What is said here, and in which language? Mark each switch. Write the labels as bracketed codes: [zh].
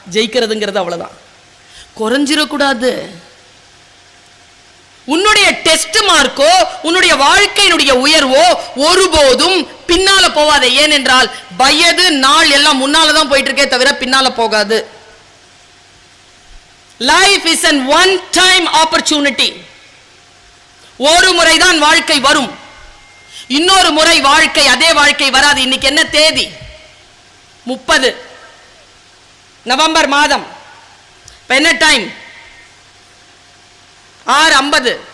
[ta] ஜெயிக்கிறதுங்கிறது அவ்வளவுதான். குறைஞ்சிடக்கூடாது. உன்னுடைய test Marco உன்னுடைய வாழ்க்கையினுடைய உயர்வோ ஒருபோதும் பின்னால போவாதே. ஏனென்றால் வயது நாள் எல்லாம் முன்னாலதான் போயிட்டு இருக்கே தவிர பின்னால போகாது. [en] Life is an one time opportunity. [ta] ஒரு முறைதான் வாழ்க்கை வரும், இன்னொரு முறை வாழ்க்கை அதே வாழ்க்கை வராது. இன்னைக்கு என்ன தேதி? 30 நவம்பர் மாதம். இப்ப என்ன டைம்? 6:50.